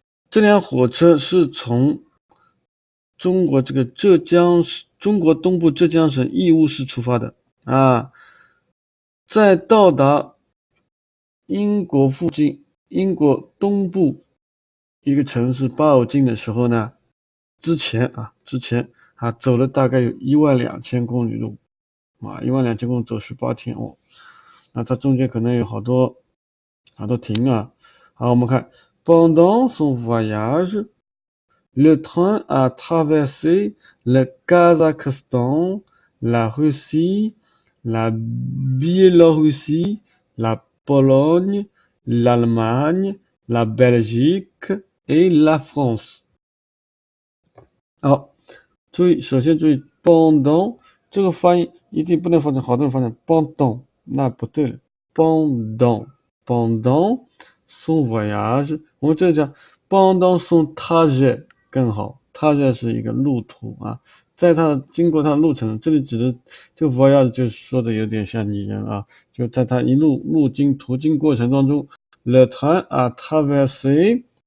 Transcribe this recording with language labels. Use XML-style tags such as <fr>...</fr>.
<zh>这辆火车是从中国这个中国东部浙江省义乌市出发的啊，在到达英国附近，英国东部一个城市报京的时候呢，之前走了大概有12000公里路啊，12000公里走18天哦，那它中间可能有好多停啊。好，我们看</zh> <fr>pendant son voyage le train a traversé le Kazakhstan, la Russie, la Biélorussie, la Pologne, l'Allemagne, la Belgique et la France。</fr> <zh>好，首先注意 pendant 这个发音一定不能发成，好多人发成 pendant，那不对了。</zh> <fr>pendant son voyage，</fr> <zh>我们这里讲</zh> <fr>pendant son trajet</fr> <zh>更好，trajet 是一个路途啊，在经过它的路程，这里指的这个 voyage 就说的有点像拟人啊，就在它一路途经过程当中 ，</zh> <fr>le train a traversé</fr>